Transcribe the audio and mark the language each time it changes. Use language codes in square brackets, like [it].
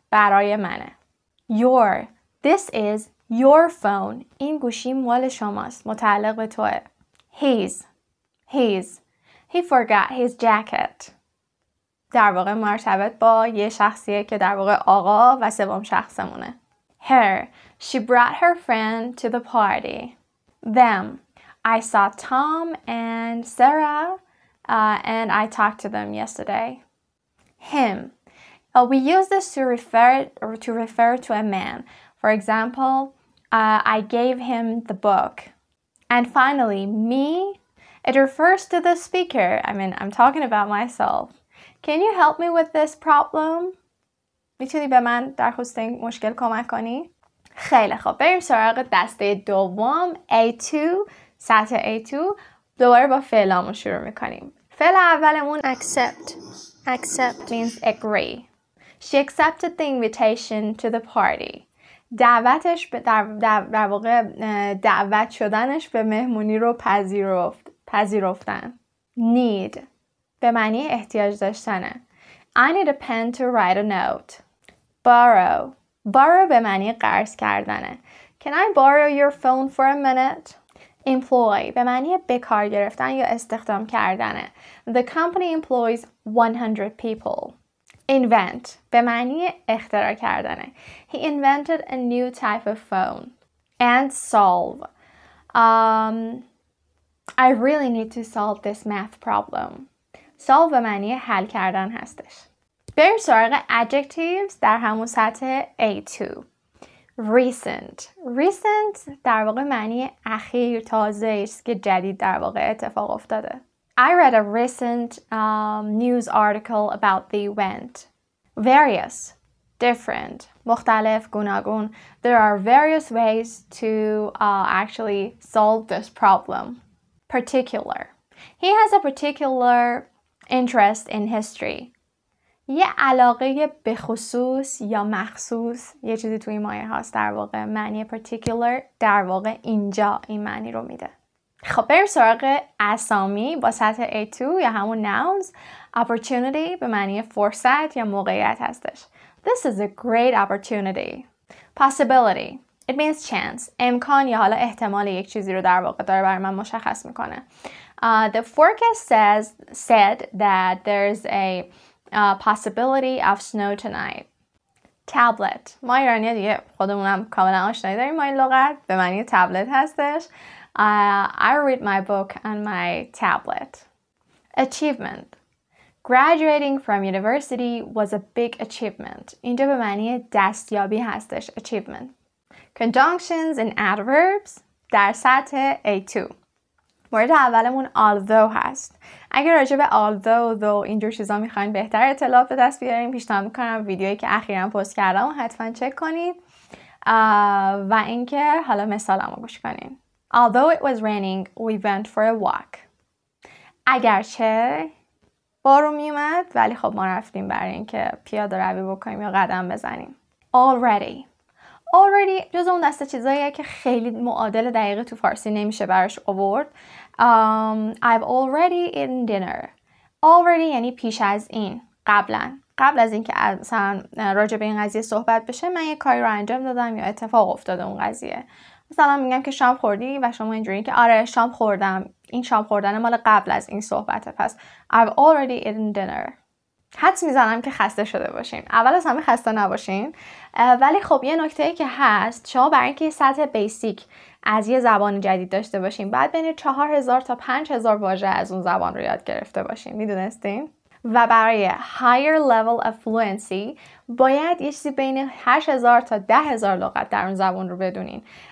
[fa] برای منه. [en] Your. This is your phone. [fa] این گوشی مال شماست. متعلق به توه. His. [en] He forgot his jacket. [fa] در واقع مرتبط با یه شخصیه که در واقع آقا و سوم شخصمونه. [en] Her. She brought her friend to the party. Them. I saw Tom and Sarah and I talked to them yesterday. Him. We use this to refer to a man. For example, I gave him the book. And finally, me. It refers to the speaker. I'm talking about myself. Can you help me with this problem? [fa] میتونی به من در خصوص این مشکل کمک کنی؟ خیلی خوب. بریم سراغ دسته دوم A2 سطح A2. دوباره با فعلامون شروع میکنیم. فعل اولمون accept. [en] Accept means agree. She accepted the invitation to the party. [fa] دعوتش در واقع دعوت شدنش به مهمونی رو پذیرفتن. Need به معنی احتیاج داشتنه. [en] I need a pen to write a note. Borrow. [fa] Borrow به معنی قرض کردنه. [en] Can I borrow your phone for a minute? [fa] Employ به معنی به کار گرفتن یا استخدام کردنه. [en] The company employs 100 people. [fa] Invent به معنی اختراع کردنه. [en] He invented a new type of phone. And solve. I really need to solve this math problem. [fa] Solve به معنی حل کردن هستش. بریم سراغ adjectives در همون سطح A2. [en] Recent. [fa] Recent در واقع معنی اخیر تازه است که جدید در واقع اتفاق افتاده. [en] I read a recent news article about the event. Various. Different. [fa] مختلف گوناگون. [en] There are various ways to actually solve this problem. Particular. He has a particular interest in history. [fa] یه علاقه به خصوص یا مخصوص یه چیزی توی مایه هاست در واقع معنی particular در واقع اینجا این معنی رو میده. خب بریم سراغ اسامی با سطح A2 یا همون nouns. Opportunity به معنی فرصت یا موقعیت هستش. [en] This is a great opportunity. Possibility. It means chance. [fa] امکان یا حالا احتمال یک چیزی رو در واقع داره برای من مشخص میکنه. [en] The forecast said that there's a possibility of snow tonight. Tablet. [fa] ما ایرانی دیگه خودمونم کاملا آشنایی داریم با این لغت. به معنی تبلت هستش. [en] I read my book on my tablet. Achievement. Graduating from university was a big achievement. [fa] اینجا به معنی دستیابی هستش. [en] Achievement. Conjunctions and adverbs [fa] در سطح A2. مورد اولمون although هست. اگر راجع به although اینجور چیزا میخواین بهتر اطلاعات به دست بیارین پیشنهاد میکنم ویدیویی که اخیراً پست کردم حتما چک کنید و اینکه حالا مثالمو گوش کنین. [en] Although it was raining, we went for a walk. [fa] اگرچه بارون میومد ولی خب ما رفتیم برای اینکه پیاده روی بکنیم یا قدم بزنیم. Already جز اون دسته چیزاییه که خیلی معادل دقیقه تو فارسی نمیشه براش آورد. [en] I've already eaten dinner. [fa] Already یعنی پیش از این، قبل از اینکه مثلا راجع به این قضیه صحبت بشه من یه کاری رو انجام دادم یا اتفاق افتاده اون قضیه. مثلا میگم که شام خوردی و شما اینجوری که آره شام خوردم. این شام خوردن مال قبل از این صحبته. [en] پس I've already eaten dinner. [fa] حدس میزنم که خسته شده باشین. اول از همه خسته نباشین. ولی خب یه نکته‌ای که هست، شما برای اینکه سطح بیسیک از یه زبان جدید داشته باشین بعد بین 4000 تا 5000 واژه از اون زبان رو یاد گرفته باشین. میدونستین؟ و برای [en] higher level of fluency [fa] باید یه چیزی بین 8000 تا 10000 لغت در اون زبان رو بدونین.